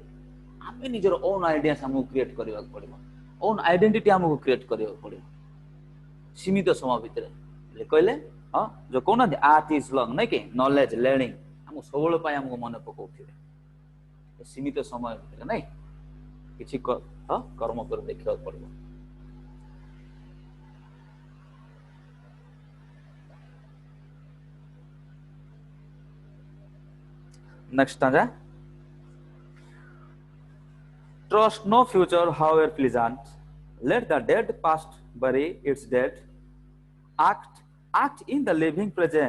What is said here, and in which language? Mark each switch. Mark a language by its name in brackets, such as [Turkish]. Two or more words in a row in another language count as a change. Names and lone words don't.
[Odia] ଆମେ ନିଜର [English] own ideas [Odia] ଆମକୁ କ୍ରିଏଟ କରିବାକୁ ପଡିବ, [English] own identity [Odia] ଆମକୁ କ୍ରିଏଟ କରିବାକୁ ପଡିବ ସୀମିତ ସମୟ ଭିତରେ। କହିଲେ ଯୋଉ କହୁନାହାନ୍ତି [English] art is long, [Odia] ନାଇଁ କି [English] knowledge learning [Odia] ଆମକୁ ସବୁବେଳେ ପାଇଁ ଆମକୁ ମନେ ପକାଉଥିବେ। ସୀମିତ ସମୟ ଭିତରେ ନାଇଁ କିଛି କର୍ମ କରି ଦେଖିବାକୁ ପଡିବ। [English] Next stanza. Trust no future, however pleasant. Let the dead past bury its dead. Act in the living present.